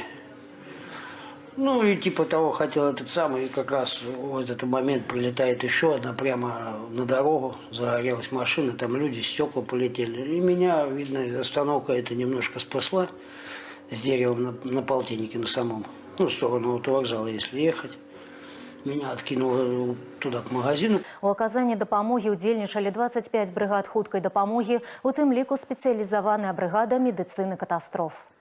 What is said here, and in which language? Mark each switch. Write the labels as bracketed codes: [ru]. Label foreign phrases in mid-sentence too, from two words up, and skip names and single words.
[ru] Ну и типа того хотел этот самый, и как раз в этот момент прилетает еще одна прямо на дорогу, загорелась машина, там люди, стекла полетели. И меня, видно, остановка это немножко спасла с деревом на полтиннике на самом, ну, в сторону автовокзала, если ехать. Меня откинуло туда, к магазину. [be] У аказанні дапамогі удзельнічалі 25 бригад хуткай дапамогі, у тым ліку спецыялізаваная брыгада медыцыны катастроф.